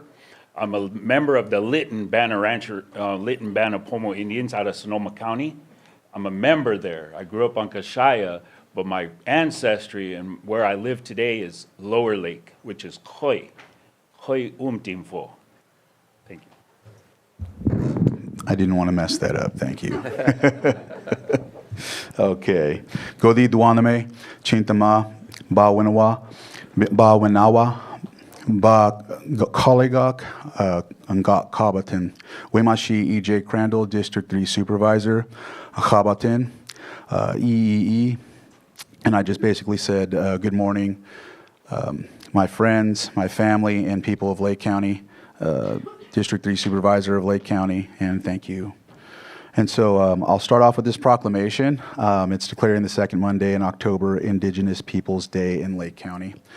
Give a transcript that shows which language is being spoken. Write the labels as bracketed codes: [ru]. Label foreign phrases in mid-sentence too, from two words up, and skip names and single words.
[en] I'm a member of the Lytton Bana Pomo Indians out of Sonoma County. I'm a member there. I grew up on Kashaya, but my ancestry and where I live today is Lower Lake, which is Khoi Umtimfo. Thank you. I didn't want to mess that up. Thank you. Okay. [peb] Godi Duaname, Chintama, Ba Winawa, Ba Winawa, Ba Koligok, Ngat Kabatin, Wemashi EJ Crandall, [en] District 3 Supervisor, [peb] Kabatin, EEE. [en] And I just basically said, good morning, my friends, my family, and people of Lake County, District 3 Supervisor of Lake County, and thank you. And so I'll start off with this proclamation. It's declaring the second Monday in October Indigenous Peoples Day in Lake County.